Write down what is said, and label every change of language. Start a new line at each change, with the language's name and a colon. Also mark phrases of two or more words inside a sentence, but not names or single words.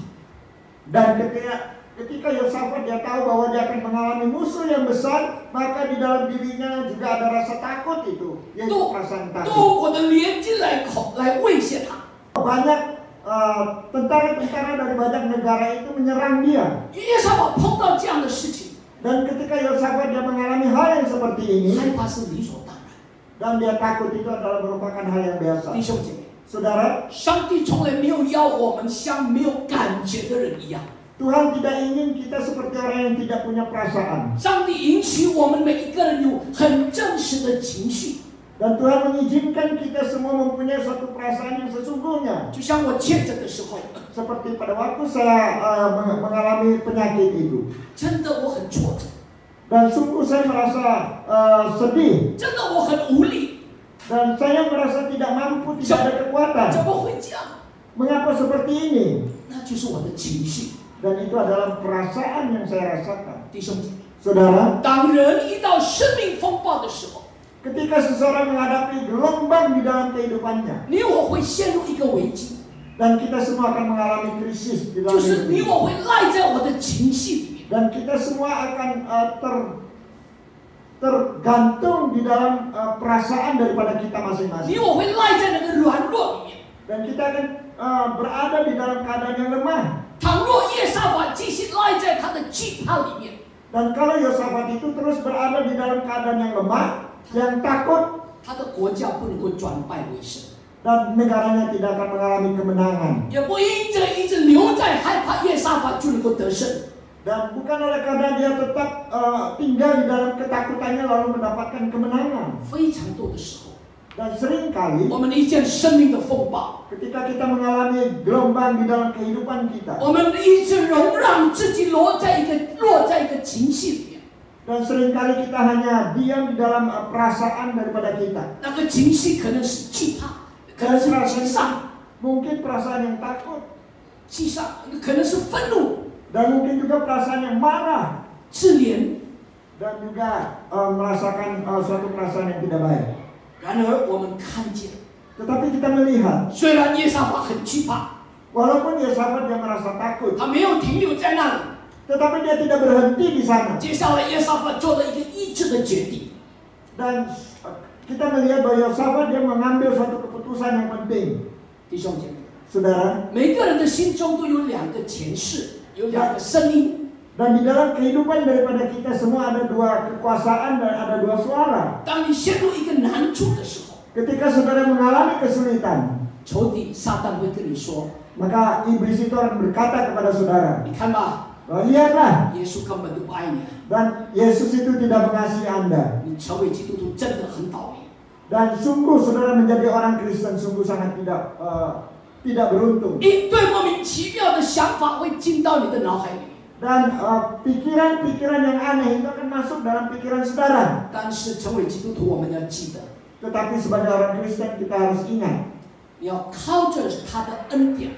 Indonesian: Dan ketika Yosafat dia tahu bahwa dia akan mengalami musuh yang besar, maka di dalam dirinya juga ada rasa takut itu, yaitu perasaan
Chinese: 都
Indonesian: takut.
Chinese: 我的连接来威胁他。
Indonesian: Banyak tentara-tentara dari banyak negara itu menyerang dia.
Chinese: 耶沙法碰到这样的事情，
Indonesian: Dan ketika Yosafat dia mengalami hal yang seperti ini,
Chinese: 害怕是理所当然。
Indonesian: dan dia takut itu adalah merupakan hal yang biasa.
Chinese: 弟兄姐妹，
Indonesian: Saudara,
Chinese: 上帝从来没有要我们像没有感觉的人一样。
Indonesian: Tuhan tidak ingin kita seperti orang yang tidak punya perasaan.
Chinese: 上帝允许我们每一个人有很真实的情绪，
Indonesian: Dan Tuhan mengizinkan kita semua mempunyai suatu perasaan yang sesungguhnya.
Chinese: 就像我确诊的时候，
Indonesian: Seperti pada waktu saya mengalami penyakit itu.
Chinese: 真的我很挫折，
Indonesian: Dan sungguh saya merasa sedih.
Chinese: 真的我很无力，
Indonesian: Dan saya merasa tidak mampu, tidak ada kekuatan.
Chinese: 怎么会这样？
Indonesian: Mengapa seperti ini?
Chinese: 那就是我的情绪。
Indonesian: Dan itu adalah perasaan yang saya rasakan.
Chinese: 弟兄姐妹，
Indonesian: Saudara,
Chinese: 当人遇到生命风暴的时候，
Indonesian: ketika seseorang menghadapi gelombang di dalam kehidupannya,
Chinese: 你我会陷入一个危机，
Indonesian: dan kita semua akan mengalami krisis di
Chinese: 就
Indonesian: dalam
Chinese: 是
Indonesian: hidup
Chinese: 你
Indonesian: ini.
Chinese: 我会赖在我的情绪里面。
Indonesian: Dan kita semua akan tergantung di dalam perasaan daripada kita
Chinese: 你
Indonesian: masing-masing.
Chinese: 我会赖在那个软弱里面。
Indonesian: Dan kita akan berada di dalam keadaan yang lemah.
Chinese: 倘若耶沙法继续赖在他的惧怕里面，
Indonesian: Dan kalau Yosafat itu terus berada di dalam keadaan yang lemah, yang takut,
Chinese: 他的国家不能够转败为胜，
Indonesian: dan negaranya tidak akan mengalami kemenangan.
Chinese: 也不因着一直留在害怕耶沙法就能够得胜。
Indonesian: Dan bukan oleh karena dia tetap tinggal di dalam ketakutannya lalu mendapatkan kemenangan.
Chinese: 非常多的时候，
Indonesian: Dan seringkali
Chinese: 我们遇见生命的风暴，
Indonesian: ketika kita mengalami gelombang di dalam kehidupan kita,
Chinese: 我们一直容让自己落在一个情绪里面，
Indonesian: dan seringkali kita hanya diam di dalam perasaan daripada kita.
Chinese: 那个情绪可能是惧怕，可能是沮丧，
Indonesian: Mungkin perasaan yang takut,
Chinese: 可能是愤怒、
Indonesian: dan mungkin juga perasaan yang marah,
Chinese: 自怜。
Indonesian: dan juga merasakan suatu perasaan yang tidak baik.
Chinese: 然而我们看见，
Indonesian: Tetapi kita melihat,
Chinese: 虽然耶沙法很惧怕，
Indonesian: walaupun Yosafat dia merasa takut,
Chinese: 他没有停留在那里。
Indonesian: tetapi dia tidak berhenti di sana.
Chinese: 接下来耶沙法做了一个意志的决定，
Indonesian: Dan kita melihat bahwa Yosafat dia mengambil suatu keputusan yang penting.
Chinese: 弟兄姐妹，
Indonesian: Saudara,
Chinese: 每个人的心中都有两个前世，有两个声音。
Indonesian: dan di dalam kehidupan daripada kita semua ada dua kekuasaan dan ada dua suara.
Chinese: 当你陷入一个难处的时候，
Indonesian: Ketika saudara mengalami kesulitan,
Chinese: 仇敌撒旦会跟你说
Indonesian: maka iblis itu akan berkata kepada saudara,
Chinese: 你看吧，
Indonesian: lihatlah,
Chinese: 耶稣根本都不爱你，
Indonesian: dan Yesus itu tidak mengasihi Anda.
Chinese: 你成为基督徒真的很倒霉。
Indonesian: Dan sungguh saudara menjadi orang Kristen sungguh sangat tidak beruntung.
Chinese: 一堆莫名其妙的想法会进到你的脑海里，
Indonesian: Dan pikiran-pikiran yang aneh itu akan masuk dalam pikiran saudara.
Chinese: 但是成为基督徒，我们要记得，
Indonesian: Tetapi sebagai orang Kristen kita harus ingat,
Chinese: 你要靠着他的恩典，